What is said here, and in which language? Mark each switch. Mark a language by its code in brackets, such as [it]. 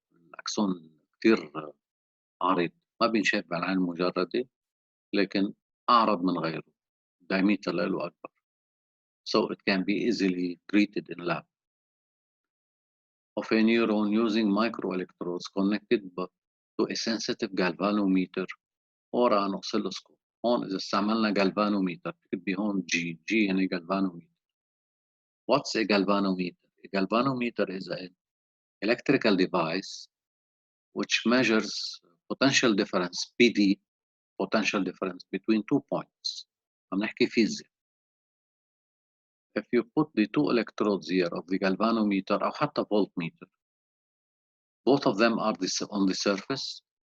[ar] الأكسون كثير عريض ما بينشاف بالعين المجردة لكن أعرض من غيره. diameter له أكبر. [en] So it can be easily treated in lab. Of a neuron using microelectrodes connected to a sensitive galvanometer or an oscilloscope. [ar] هون إذا استعملنا galvanometer بتكتبي هون G يعني galvanometer. [en] What's a galvanometer? A galvanometer is an electrical device which measures potential difference, PD, potential difference between 2 points. [ar] عم نحكي فيزياء. [en] If you put the 2 electrodes here of the galvanometer [ar] أو حتى [en] voltmeter, both of them are on the surface.